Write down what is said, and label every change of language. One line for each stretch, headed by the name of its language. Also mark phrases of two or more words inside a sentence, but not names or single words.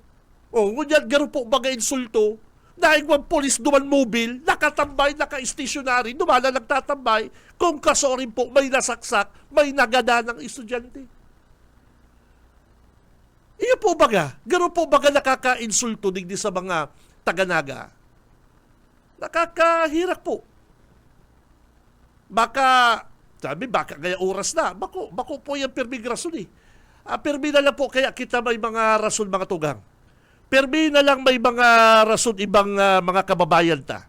Bikol: O, ngunyan, gano'n po mga insulto. Dahil mga polis duman mobile, nakatambay, naka-stationary, dumala nagtatambay, kung kasorin po may nasaksak, may nagada ng estudyante. Iyo po baga, gano'n po baga nakaka-insulto digdi sa mga taga-Naga.
Filipino: Nakakahirap po. Baka kaya oras na.
Bikol: Bako po yung perming rason eh. Permi na lang po kaya kita may mga rason mga tugang. Permi na lang may mga rason ibang mga kababayan ta.